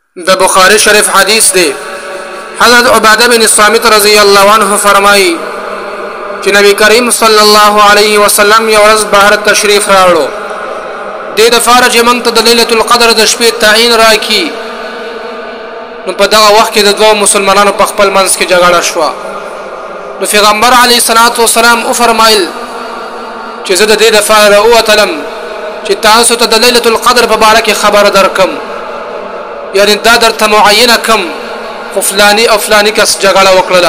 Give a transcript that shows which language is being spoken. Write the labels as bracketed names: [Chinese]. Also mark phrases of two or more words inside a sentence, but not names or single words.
[Pashto] د بخاری شریف حدیث دی. حضرت عبادہ بن صامت [Arabic] رضی اللہ عنہ [Pashto] فرمائی چې نبی کریم [Arabic] صلی الله علیه وسلم [Pashto] یو ورځ بهر تشریف راوړو د دفاره چې موږ ته د [Arabic] ليله القدر [Pashto] د شپې تعین راکې. نو په دغه وخت کې د دوه مسلمانانو په خپل منځ کې جګړه شوه. نو پیغمبر [Arabic] علیه الصلاۃ والسلام [Pashto] او فرمایل چې زه د دې دفاره اوتلم چې تاسو ته د [Arabic] ليله القدر [Pashto] په اړه کې خبر درکم، یعنی دا درته معینه کم خو فلانی او فلانی کس جګړه وکړه.